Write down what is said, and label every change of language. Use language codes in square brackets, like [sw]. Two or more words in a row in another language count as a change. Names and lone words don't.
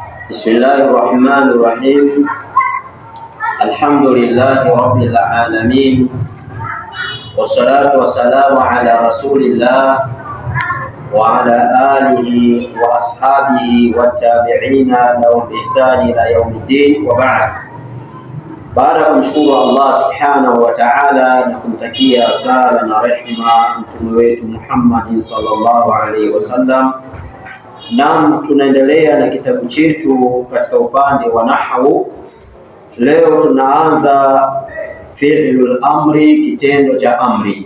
[ar] بسم الله الرحمن الرحيم. الحمد لله رب العالمين. والصلاة والسلام على رسول الله وعلى آله وأصحابه والتابعين لهم بإحسان إلى يوم الدين، وبعد. [sw] Baada ya kumshukuru Allah [ar] سبحانه وتعالى [sw] na kumtakia sala na rehma mtume wetu [ar] محمد صلى الله عليه وسلم, [sw] nam tunaendelea na kitabu chetu katika upande wa nahwu. Leo tunaanza [ar] فعل الأمر, [sw] kitendo cha amri.